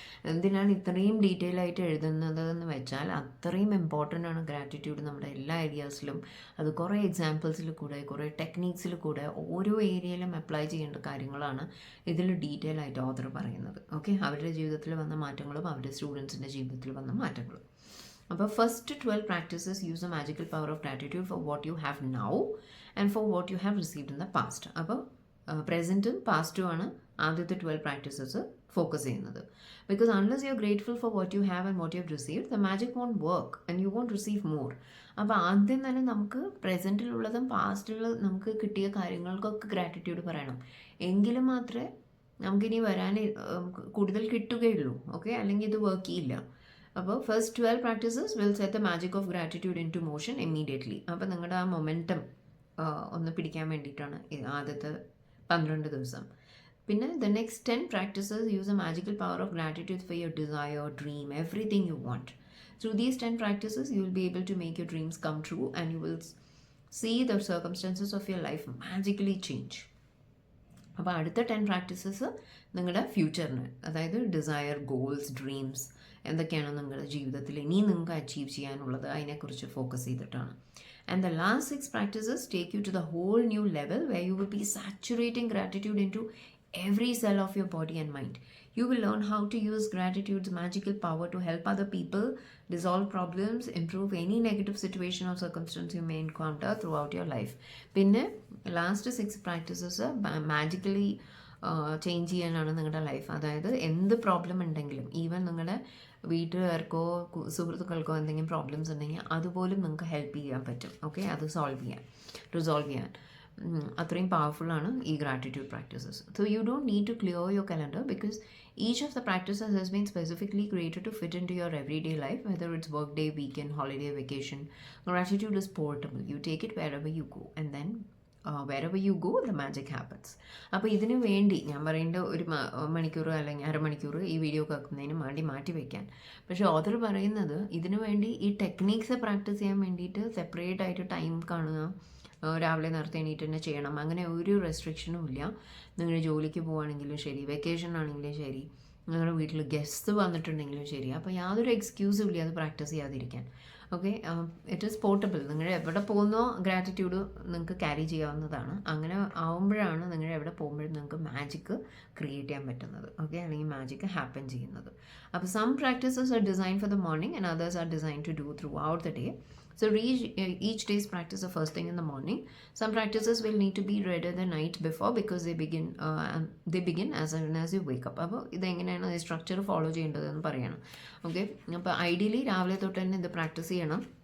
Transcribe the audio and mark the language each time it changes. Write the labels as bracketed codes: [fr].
[ml] എന്തിനാണ് ഇത്രയും ഡീറ്റെയിൽ ആയിട്ട് എഴുതുന്നത് എന്ന് വെച്ചാൽ അത്രയും ഇമ്പോർട്ടൻ്റ് ആണ് ഗ്രാറ്റിറ്റ്യൂഡ് നമ്മുടെ എല്ലാ ഏരിയാസിലും. അത് കുറേ എക്സാമ്പിൾസിൽ കൂടെ, കുറേ ടെക്നീക്സിൽ കൂടെ, ഓരോ ഏരിയയിലും അപ്ലൈ ചെയ്യേണ്ട കാര്യങ്ങളാണ് ഇതിൽ ഡീറ്റെയിൽ ആയിട്ട് ഓഥർ പറയുന്നത്. ഓക്കെ, അവരുടെ ജീവിതത്തിൽ വന്ന മാറ്റങ്ങളും അവരുടെ സ്റ്റുഡൻസിൻ്റെ ജീവിതത്തിൽ വന്ന മാറ്റങ്ങളും. [en] അപ്പോൾ first 12 practices use the magical power of gratitude for what you have now and for what you have received in the past. [ml] അപ്പോൾ പ്രസൻറ്റും പാസ്റ്റും ആണ് ആദ്യത്തെ 12 practices ഫോക്കസ് ചെയ്യുന്നത്. [en] Because unless you are grateful for what you have and what you have received, the magic won't work and you won't receive more. [ml] അപ്പോൾ ആദ്യം തന്നെ നമുക്ക് പ്രസൻറ്റിലുള്ളതും പാസ്റ്റിലുള്ള നമുക്ക് കിട്ടിയ കാര്യങ്ങൾക്കൊക്കെ ഗ്രാറ്റിറ്റ്യൂഡ് പറയണം. എങ്കിലും മാത്രമേ നമുക്കിനി വരാൻ കൂടുതൽ കിട്ടുകയുള്ളൂ. ഓക്കെ, അല്ലെങ്കിൽ ഇത് വർക്ക് ചെയ്യില്ല. [en] അപ്പോൾ first 12 practices will set the magic of gratitude into motion immediately. [ml] അപ്പോൾ നിങ്ങളുടെ ആ മൊമെൻറ്റം ഒന്ന് പിടിക്കാൻ വേണ്ടിയിട്ടാണ് ആദ്യത്തെ 12 ദിവസം. [en] പിന്നെ the next 10 practices use the magical power of gratitude for your desire, dream, everything you want. Through these 10 practices, you will be able to make your dreams come true and you will see the circumstances of your life magically change. [ml] അപ്പോൾ അടുത്ത 10 practices നിങ്ങളുടെ ഫ്യൂച്ചറിന്, അതായത് desire, goals, dreams എന്തൊക്കെയാണ് നിങ്ങളുടെ ജീവിതത്തിൽ ഇനി നിങ്ങൾക്ക് achieve ചെയ്യാനുള്ളത് അതിനെക്കുറിച്ച് ഫോക്കസ് ചെയ്തിട്ടാണ്. [en] And the last 6 practices take you to the whole new level where you will be saturating gratitude into every cell of your body and mind. You will learn how to use gratitude's magical power to help other people, resolve problems, improve any negative situation or circumstance you may encounter throughout your life. [ml] പിന്നെ last 6 practices magically change ചെയ്യാനാണ് നിങ്ങളുടെ life. അതായത് എന്ത് problem ഉണ്ടെങ്കിലും, even നിങ്ങളുടെ വീട്ടുകാർക്കോ സുഹൃത്തുക്കൾക്കോ എന്തെങ്കിലും problems ഉണ്ടെങ്കിൽ അതുപോലും നിങ്ങൾക്ക് ഹെൽപ്പ് ചെയ്യാൻ പറ്റും. ഓക്കെ, അത് റിസോൾവ് ചെയ്യാൻ അത്രയും പവർഫുള്ളാണ് ഈ gratitude practices. [en] So you don't need to clear your calendar because each of the practices has been specifically created to fit into your everyday life, whether it's work day, weekend, holiday, vacation. Gratitude is portable. You take it wherever you go and then wherever you go the magic happens. [ml] അപ്പോൾ ഇതിനു വേണ്ടി ഞാൻ പറയേണ്ട ഒരു മണിക്കൂർ അല്ലെങ്കിൽ അരമണിക്കൂർ ഈ വീഡിയോ കേൾക്കുന്നതിന് വേണ്ടി മാറ്റി വയ്ക്കാൻ. പക്ഷേ ഓഥർ പറയുന്നത് ഇതിനു വേണ്ടി ഈ ടെക്നീക്സ് പ്രാക്ടീസ് ചെയ്യാൻ വേണ്ടിയിട്ട് സെപ്പറേറ്റ് ആയിട്ട് ടൈം കാണുക, രാവിലെ നേരത്തെ എണീറ്റ് തന്നെ ചെയ്യണം, അങ്ങനെ ഒരു റെസ്ട്രിക്ഷനും ഇല്ല. നിങ്ങൾ ജോലിക്ക് പോവുകയാണെങ്കിലും ശരി, വെക്കേഷൻ ആണെങ്കിലും ശരി, നിങ്ങളുടെ വീട്ടിൽ ഗസ്റ്റ് വന്നിട്ടുണ്ടെങ്കിലും ശരി, അപ്പോൾ യാതൊരു എക്സ്ക്യൂസും ഇല്ല അത് പ്രാക്ടീസ് ചെയ്യാതിരിക്കാൻ. Okay, [en] It is portable. [ml] നിങ്ങൾ എവിടെ പോകുന്നോ ഗ്രാറ്റിറ്റ്യൂഡ് നിങ്ങൾക്ക് ക്യാരി ചെയ്യാവുന്നതാണ്. അങ്ങനെ ആവുമ്പോഴാണ് നിങ്ങൾ എവിടെ പോകുമ്പോഴും നിങ്ങൾക്ക് മാജിക്ക് ക്രിയേറ്റ് ചെയ്യാൻ പറ്റുന്നത്. [en] okay, [ml] അല്ലെങ്കിൽ മാജിക്ക് ഹാപ്പൻ ചെയ്യുന്നത്. [en] അപ്പോൾ some practices are design for the morning and others are design to do throughout the day. So each day's practice the first thing in the morning. Some practices will need to be read the night before because they begin as soon as you wake up. [ml] അപ്പോൾ ഇതെങ്ങനെയാണ് ഈ structure follow ചെയ്യേണ്ടതെന്ന് പറയണം. Okay, അപ്പോൾ ideally രാവിലെ തൊട്ട് തന്നെ ഇത് പ്രാക്ടീസ് ചെയ്യണം.